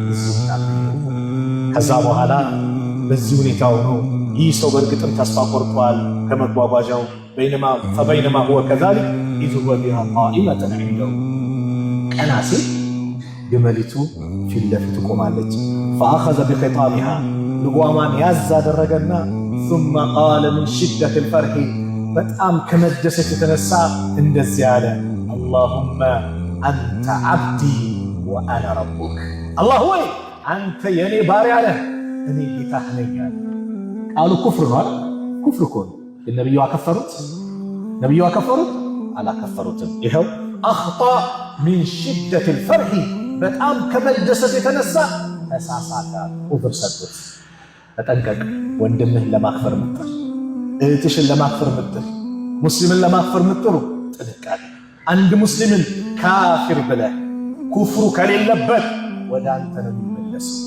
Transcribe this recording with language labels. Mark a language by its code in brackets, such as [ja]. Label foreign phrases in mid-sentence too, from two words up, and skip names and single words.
[am] ከዛ በኋላ በዚህ ሁኔታው ነው። ይህ ሰው በእርግጥም ተስፋ ቆርጧል ከመጓጓዣው። [ar] فبينما هو كذلك إذ هو بها قائمة عنده [am] ቀና ሲል ግመሊቱ ፊት ለፊቱ ቆማለች። [ar] فأخذ بخطامها [am] ልጓሟን ያዝ አደረገና [ar] ثم قال من شدة الفرح [am] በጣም ከመደሰት የተነሳ እንደዚህ አለ [ar] اللهم أنت عبدي وأنا ربك [am] አላህ ወይ አንተ የኔ ባሪያ ነህ እኔ ጌታህ ነኝ። ቃሉ ኩፍር ነው። ኩፍር እኮ ነው። ነብዩ አከፈሩት አላከፈሩትም። ይኸው [ar] أخطأ من شدة الفرح [am] በጣም ከመደሰት የተነሳ ተሳሳተ። ዑذር ሰጡት። ተጠንቀቅ። ወንድምህን ለማክፈር ምጥር፣ እህትሽን ለማክፈር ምጥር፣ ሙስሊምን ለማክፈር ምጥሩ። ጥንቃቄ። አንድ ሙስሊምን ካፊር ብለህ ኩፍሩ ከሌለበት ወደ አንተ ነው የሚመለስ።